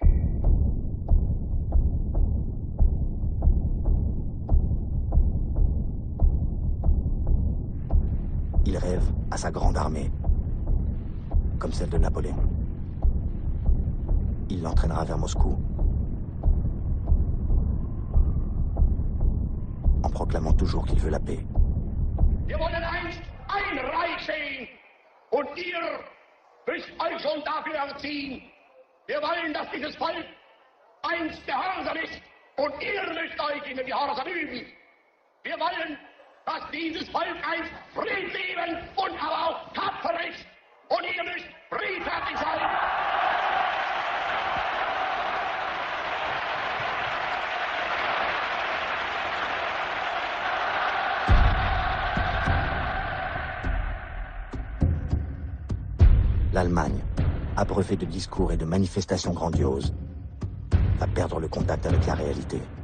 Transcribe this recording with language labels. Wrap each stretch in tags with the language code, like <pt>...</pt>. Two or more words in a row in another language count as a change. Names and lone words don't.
<fr>Il rêve à sa grande armée, comme celle de Napoléon. Il l'entraînera vers Moscou, en proclamant toujours qu'il veut la paix.</fr> <de>Wir wollen einst ein Reich sehen, und ihr müsst euch schon dafür erziehen, Wir wollen, dass dieses Volk einst gehorsam ist und ihr müsst euch in den Gehorsam üben. Wir wollen, dass dieses Volk einst friedliebend und aber auch tapfer ist und ihr müsst friedfertig sein.</de> <fr>L'Allemagne, abreuvée de discours et de manifestations grandioses, va perdre le contact avec la réalité.</fr>